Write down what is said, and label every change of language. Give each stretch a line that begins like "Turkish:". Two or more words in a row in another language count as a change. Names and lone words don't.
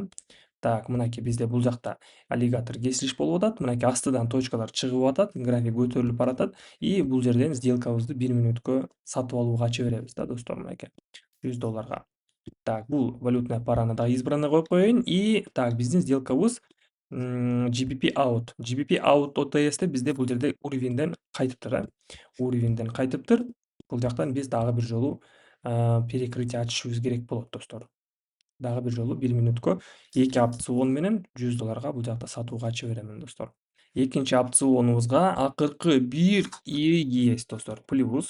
Kyrgyz: Так, мынакей бизде бул жакта аллигатор кесилиш болуп атат. Мынакей астыдан точкалар чыгып атат, график көтөрүлүп баратат бул жерден сделкабызды 1 мүнөткө сатып алууга ача беребиз да достор, мынакей 100 долларга. Так, бул
Russian: валютная параны
Kyrgyz: дагы избранный коюп коеюн так, биздин сделкабыз GBP out. GBP out OTS'те бизде бул жерде уровеньден кайтыптыр да. Уровеньден кайтыптыр. Бул жактан биз дагы бир жолу перекрытие ачышыбыз керек болот достор. Дагы бир жолу 1 мүнөткө 2 опцион менен 100 долларга бул жакта сатууга ача беремин достор. Экинчи опционубузга акыркы бир ири есть достор, плюс.